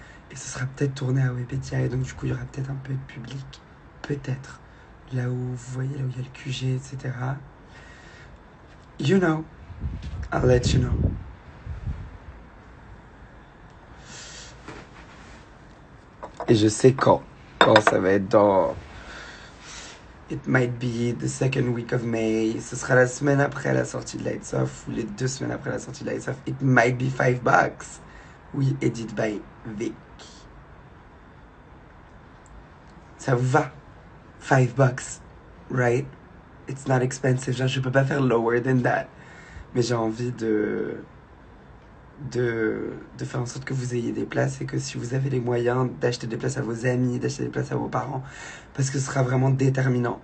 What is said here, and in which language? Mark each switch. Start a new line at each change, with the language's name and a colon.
French: Et ce sera peut-être tourné à Webedia, et donc du coup il y aura peut-être un peu de public. Peut-être. Là où vous voyez, là où il y a le QG, etc.
English: You know. I'll let you know.
French: Et je sais quand ça va être dans...
English: It might be the second week of May.
French: Ce sera la semaine après la sortie de Lights Off ou les 2 semaines après la sortie de Lights Off.
English: It might be $5.
French: Oui,
English: edit by Vic.
French: Ça vous va?
English: $5, right? It's not expensive.
French: Genre, je peux pas faire
English: lower than that.
French: Mais j'ai envie de faire en sorte que vous ayez des places et que si vous avez les moyens d'acheter des places à vos amis, d'acheter des places à vos parents, parce que ce sera vraiment déterminant.